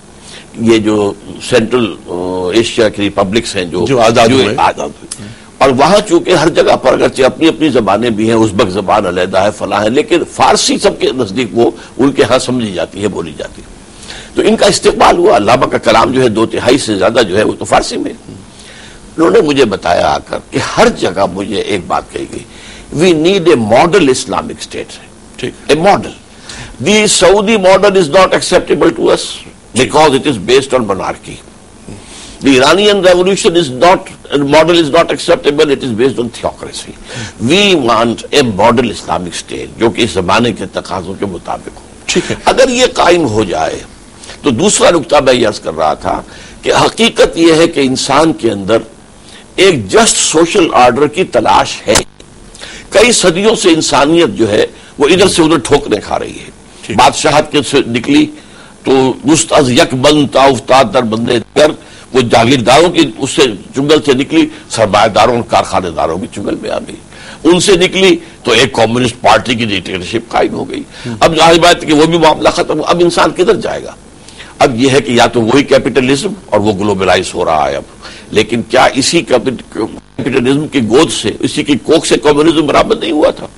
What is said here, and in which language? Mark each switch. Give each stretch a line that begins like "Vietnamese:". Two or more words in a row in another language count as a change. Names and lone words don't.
Urdu: یہ جو سینٹرل ایشیا کی ریپبلکس ہیں جو آزاد ہوئے، اور وہاں چونکہ ہر جگہ پر اگرچہ اپنی اپنی زبانیں بھی ہیں، ازبک زبان علیحدہ ہے، فلاں ہے، لیکن فارسی سب کے نزدیک وہ ان کے ہاں سمجھی جاتی ہے، بولی جاتی ہے. تو ان کا استقبال ہوا. علامہ کا کلام جو ہے 2/3 سے زیادہ جو ہے وہ تو فارسی میں. انہوں نے مجھے بتایا آ کر کہ ہر جگہ مجھے ایک بات کہی گئی،
English: we need a model Islamic state. a model. The Saudi model is not acceptable to us because it is based on monarchy. The Iranian revolution model is not acceptable, it is based on theocracy. We want a model Islamic state
Urdu: جو کہ اس زمانے کے تقاضوں کے مطابق ہو. اگر یہ قائم ہو جائے تو دوسرا نقطہ میں یہ عرض کر رہا تھا کہ حقیقت یہ ہے کہ انسان کے اندر ایک
English: just social order
Urdu: کی تلاش ہے. کئی صدیوں سے انسانیت جو ہے وہ ادھر سے ادھر ٹھوکریں کھا رہی ہے. بادشاہت کے سے نکلی تو
Persian: دست از یک بند تا افتاد در بندے
Urdu: در، وہ جاگیرداروں کی اس سے چنگل سے نکلی سرمایہ داروں اور کارخانے داروں کی چنگل میں آ گئی. ان سے نکلی تو ایک
English: communist party
Urdu: کی ڈکٹیٹرشپ قائم ہو گئی. اب ظاہر بات ہے کہ وہ بھی معاملہ ختم. اب انسان کدھر جائے گا؟ اب یہ ہے کہ یا تو وہی کیپٹلزم اور وہ گلوبلائز ہو رہا ہے اب، لیکن کیا اسی کیپٹلزم کی گود سے، اسی کی کوکھ سے کمیونزم برابر نہیں ہوا تھا؟